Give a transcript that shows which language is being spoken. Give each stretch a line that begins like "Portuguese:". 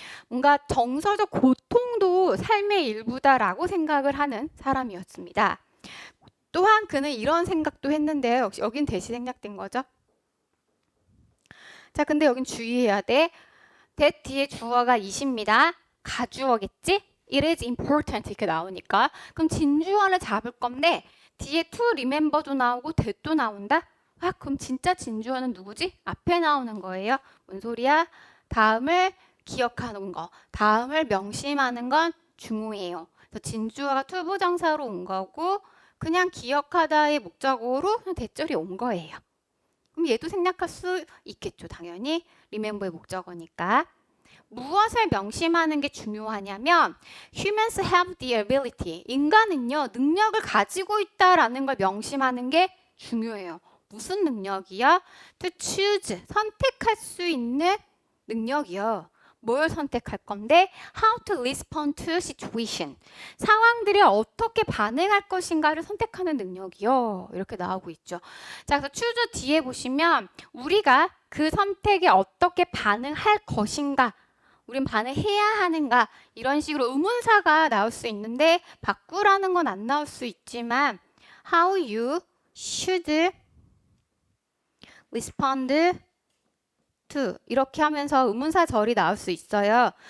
Korean: 뭔가 정서적 고통도 삶의 일부다라고 생각을 하는 사람이었습니다. 또한 그는 이런 생각도 했는데요. 역시 여긴 대시 생략된 거죠. 자, 근데 여긴 주의해야 돼. that 뒤에 주어가 is입니다. 가주어겠지?
English: It is important 이렇게 나오니까.
Korean: 그럼 진주어를 잡을 건데 뒤에 to remember도 나오고 that도 나온다? 그럼 진짜 진주어는 누구지? 앞에 나오는 거예요. 뭔 소리야? 다음을 기억하는 거, 다음을 명심하는 건 중요해요. 그래서 진주어가 투부정사로 온 거고 그냥 기억하다의 목적어로 그냥 대절이 온 거예요. 그럼 얘도 생략할 수 있겠죠. 당연히 remember의 목적어니까.
English: 무엇을 명심하는 게 중요하냐면 humans have the ability. 인간은요.
Korean: 능력을 가지고 있다라는 걸 명심하는 게 중요해요. 무슨 능력이요?
English: To choose.
Korean: 선택할 수 있는 능력이요.
English: 뭘 선택할 건데 how to respond to situation.
Korean: 상황들이 어떻게 반응할 것인가를 선택하는 능력이요. 이렇게 나오고 있죠. 자, 그래서 choose 뒤에 보시면 우리가 그 선택에 어떻게 반응할 것인가 우린 반응해야 하는가 이런 식으로 의문사가 나올 수 있는데 바꾸라는 건 안 나올 수 있지만
English: how you should respond to
Korean: 이렇게 하면서 의문사 절이 나올 수 있어요.